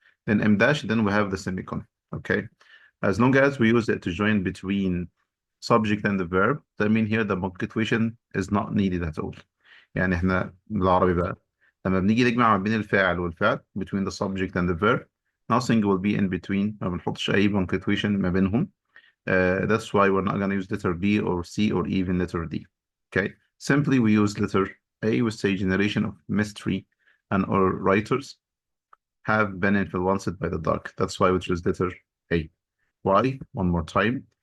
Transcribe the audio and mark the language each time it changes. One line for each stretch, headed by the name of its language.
English: Then M dash, then we have the semicolon. Okay. As long as we use it to join between subject and the verb, that mean here the punctuation is not needed at all.
Arabic: يعني احنا بالعربي بقى لما بنيجي نجمع ما بين الفاعل والفعل
English: between the subject and the verb, nothing will be in between.
Arabic: ما بنحطش أي punctuation ما بينهم.
English: That's why we're not going to use letter B or C or even letter D. Okay. Simply we use letter A, we say generation of mystery and or writers have been influenced by the dark. That's why we choose letter A. Why? One more time.